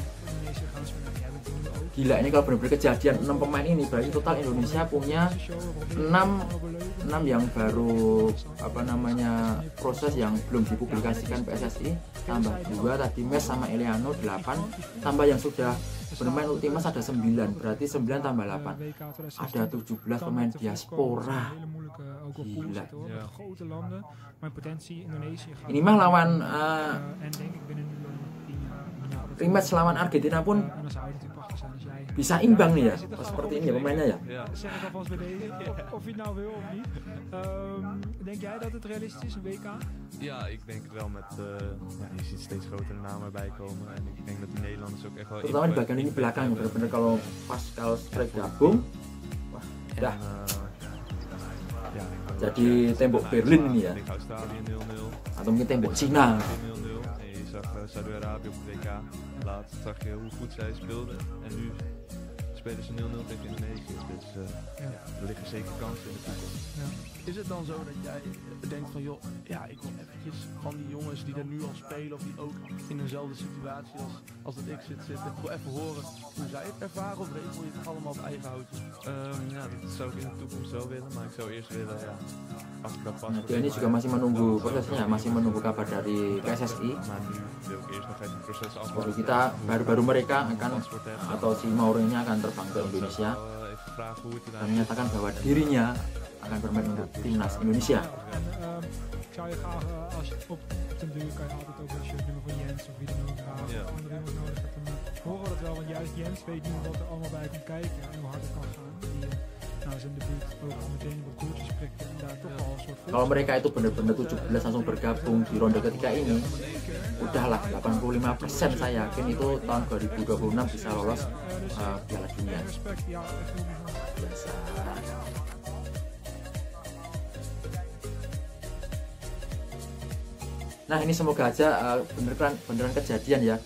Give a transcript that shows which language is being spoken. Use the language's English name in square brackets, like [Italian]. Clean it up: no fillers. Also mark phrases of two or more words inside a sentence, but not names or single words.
[Indonesian] Gila, ini kalau benar-benar kejadian 6 pemain ini, berarti total Indonesia punya 6 yang baru proses yang belum dipublikasikan PSSI, tambah 2 tadi Mes sama Eliano 8, tambah yang sudah bermain untuk timnas ada 9, berarti 9 tambah 8 ada 17 pemain diaspora. Gila. Ini mah lawan rematch lawan Argentina pun bisa imbang nih ya, seperti ini ya pemainnya ya. [Dutch] Zeg ik alvast bij deze, of je het nou wil of niet. Denk jij dat het realistisch is, een WK? Ja, ik denk het wel met, je ziet steeds grotere namen erbij komen. En ik denk dat de Nederlanders ook echt wel... [Indonesian] Terutama di bagian ini belakang, bener-bener kalau strike gabung, wah, dah. Jadi tembok Berlin ini ya. Atau mungkin tembok Cina. [Dutch] Saudi-Arabië op het WK. Laatst zag je hoe goed zij speelden. En nu spelen ze 0-0 tegen Indonesië. Dus er liggen zeker kansen in de toekomst. Ja. Is het dan zo dat jij denkt van joh, ja, ik wil eventjes van die jongens die er nu al spelen of die ook in dezelfde situatie als dat ik zitten, ik wil even horen hoe zij het ervaren, of regel je het allemaal op eigen houtje? Dat zou ik in de toekomst wel willen, maar ik zou eerst willen, als ik dat pas. [Indonesian] Nah, ini juga masih menunggu prosesnya, masih menunggu kabar dari PSSI. [Dutch] Maar nu wil ik eerst nog even het proces afwachten. [Indonesian] Baru kita, baru mereka akan, atau si Mauro ini akan terbang ke Indonesia dan menyatakan bahwa dirinya akan bermain untuk timnas Indonesia. [Dutch] Ik zou je graag, als je op den duur kan je altijd ook als je het nummer van Jens of wie dan ook graag of andere jongens nodig hebt, dan horen we dat wel, want juist Jens weet nu wat er allemaal bij komt kijken en hoe hard het kan gaan. Die zijn debuut ook meteen wat koertjes prikken en daar toch al een soort... [Indonesian] Kalau mereka itu benar-benar 17 langsung bergabung di ronde ketiga ini, udahlah 85% saya yakin itu tahun 2026 bisa lolos Piala Dunia. Biasa. Nah ini semoga aja beneran kejadian ya.